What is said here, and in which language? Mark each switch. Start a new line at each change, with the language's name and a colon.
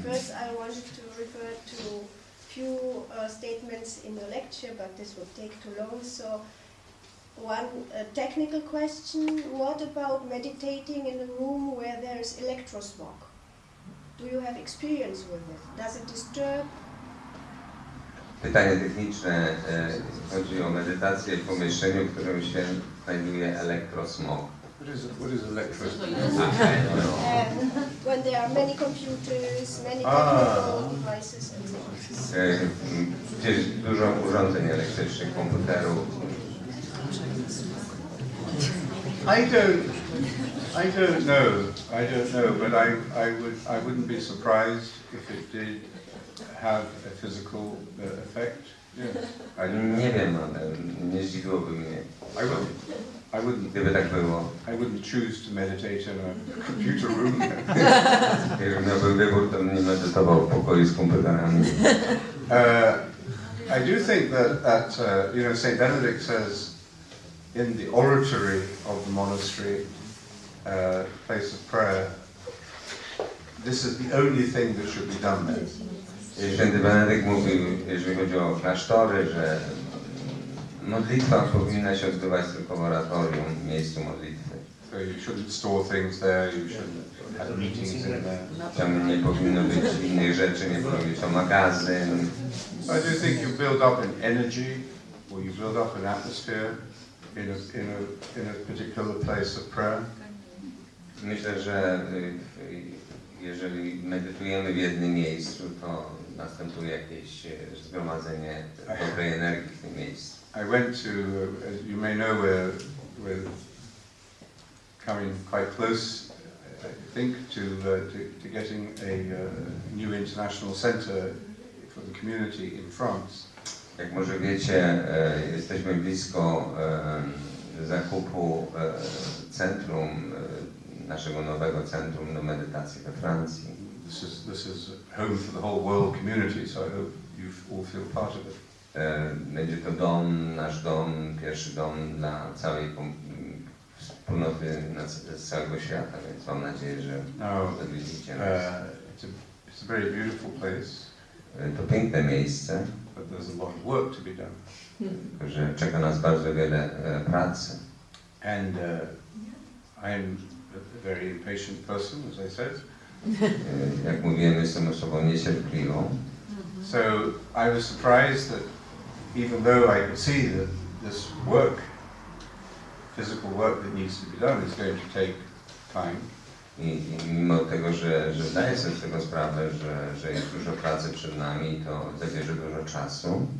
English: First, I wanted to refer to few statements in the lecture, but this would take too long. So, one technical question: what about meditating in a room where there is electrosmog? Do you have experience with it? Does it disturb?
Polish: Pytanie techniczne. Chodzi o medytację w pomieszczeniu, w którym się znajduje elektrosmog.
English: What is electrosmog? When there are many computers, many technical devices and so on.
Polish: Gdzieś dużo urządzeń elektrycznych, komputerów.
English: I don't know, but I wouldn't be surprised if it did have a physical effect. Yeah.
Polish: Nie wiem, ale nie zdziwiłoby mnie. Gdyby tak było.
English: I wouldn't choose to meditate in a computer room.
Polish: Jeżeli miałbym wybór, to bym nie medytował w pokoju z komputerami.
English: I do think that Saint Benedict says in the oratory of the monastery, place of prayer, this is the only thing that should be done there.
Polish: Święty Benedykt mówił, jeżeli chodzi o klasztory, że modlitwa powinna się odbywać tylko w oratorium, w miejscu modlitwy.
English: So you shouldn't store things there, you shouldn't have meetings in there.
Polish: Tam nie powinno być innych rzeczy, nie powinno być to magazyn.
English: I do think you build up an energy, or you build up an atmosphere in a particular place of prayer.
Polish: Myślę, że jeżeli medytujemy w jednym miejscu, to następuje jakieś zgromadzenie dobrej energii w tym miejscu.
English: I went to, as you may know, we're coming quite close think to getting a new international centre for the community in France.
Polish: Jak może wiecie, jesteśmy blisko zakupu centrum, naszego nowego centrum do medytacji we Francji.
English: This is home for the whole world community, so I hope you all feel part of it.
Polish: Będzie to dom, nasz dom, pierwszy dom dla całej wspólnoty z całego świata, więc mam nadzieję, że odwiedzicie nas.
English: It's a very beautiful place.
Polish: To piękne miejsce,
English: but there's a lot of work to be done.
Polish: Że czeka nas bardzo wiele pracy.
English: And I am a very patient person, as I said.
Polish: Jak mówiłem, jestem osobą niecierpliwą.
English: So I was surprised that even though I could see that this work, physical work that needs to be done, is going to take time.
Polish: I mimo tego, że zdaję sobie z tego sprawę, że jest dużo pracy przed nami, to zabierze dużo czasu.